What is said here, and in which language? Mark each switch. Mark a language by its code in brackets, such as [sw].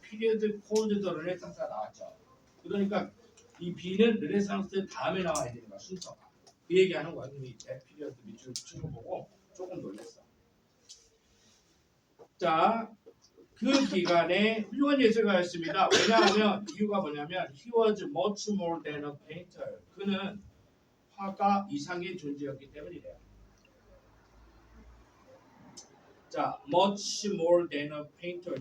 [ko] 피리어드 콜드 더 르네상스가 나왔죠. 그러니까 이 B는 르네상스 다음에 나와야 되는 거야. 순서가. 그 얘기하는 거야. 이 대피리어드 밑줄 치는 거 보고 조금 놀랐어. 자, 그 기간에 훌륭한 예술가였습니다. 왜냐하면 이유가 뭐냐면 [en] he was much more than a painter. [ko] 그는 화가 이상의 존재였기 때문이래요. 자, much more than a painter.